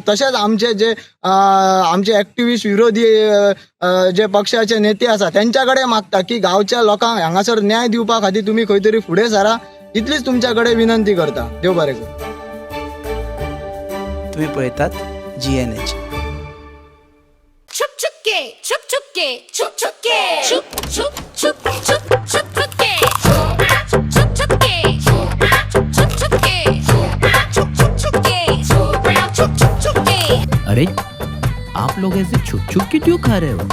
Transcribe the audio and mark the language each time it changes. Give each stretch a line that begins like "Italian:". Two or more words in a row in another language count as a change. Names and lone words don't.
Konkani: तशेंच आमचे एक्टिव्हिस्ट विरोधी जे पक्षाचे नेते आसा त्यांच्याकडे मागता की गांवच्या लोकांक हांगासर न्याय दिवपा खातीर तुम्ही खंय तरी फुडें सरा, इतलीच तुमच्याकडे विनंती करता. देव बरें करूं. तुम्ही पळयतात GNH.
Hindi: छुप छुपके छुप छुपके छुप छुपके छुप छुप छुप छुप छुप छुपके छुप छुपके छुप छुपके छुप छुपके छुप छुपके. अरे आप लोग ऐसे छुप छुप के क्यों खा रहे हो?